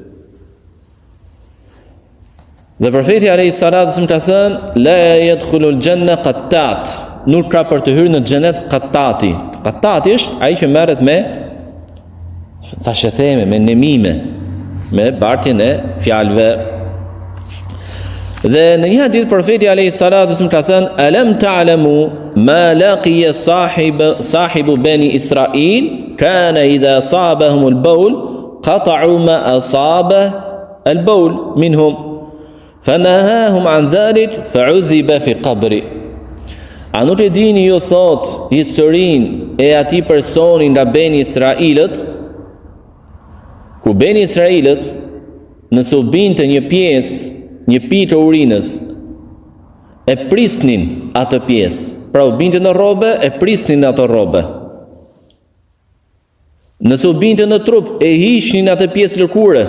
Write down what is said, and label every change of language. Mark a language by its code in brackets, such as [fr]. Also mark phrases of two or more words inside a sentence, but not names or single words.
[sq] Dhe profeti [ar] عليه الصلاة والسلام [sq] ka thënë, [ar] لا يدخل الجنة قتات. [sq] Nuk ka për të hyrë në xhenet qattati. Qattati është ai që merret me thashë me nemime, me bartjen e fjalëve. Dhe në një hadith profeti [ar] عليه الصلاة والسلام [sq] ka thënë, [ar] ألم تعلموا ما لقي صاحب بني إسرائيل كان إذا أصابهم البول قطعوا ما أصاب البول منهم فنهاهم عن ذلك فعذب في قبره. [sq] A nuk e dini ju, thot, historinë e atij personi nga beni Israilët, ku beni Israilët nëse u binte një pjesë, një pikë urinës, e prisnin atë pjesë. Pra u binte në rrobe, e prisnin atë rrobe. Nëse u binte në trup, e hiqnin atë pjesë lëkure.